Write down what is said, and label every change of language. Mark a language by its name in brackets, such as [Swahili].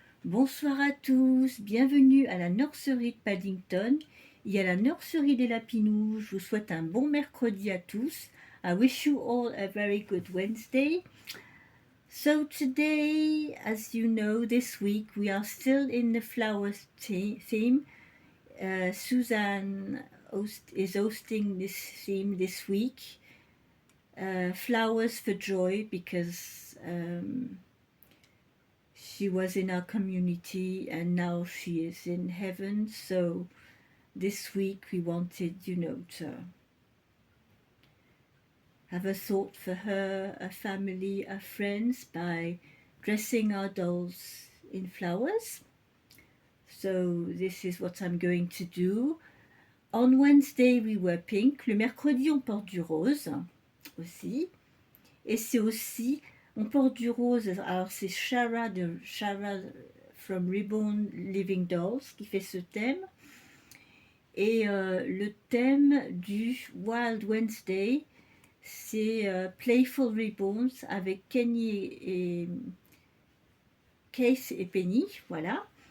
[French] Bonsoir à tous, bienvenue à la nurserie de Paddington et à la nurserie des Lapinous. Je vous souhaite un bon mercredi à tous. [English] I wish you all a very good Wednesday. So today, as you know, this week we are still in the flowers theme. Suzanne is hosting this theme this week. Flowers for Joy, because she was in our community and now she is in heaven. So this week we wanted, to have a thought for her, her family, her friends by dressing our dolls in flowers. So this is what I'm going to do. On Wednesday we were pink. [French] Le mercredi on porte du rose aussi. Et c'est aussi, on porte du rose, alors c'est Shara from Reborn Living Dolls qui fait ce thème. Et le thème du Wild Wednesday, c'est Playful Reborns avec Kenny et Case et Penny, voilà.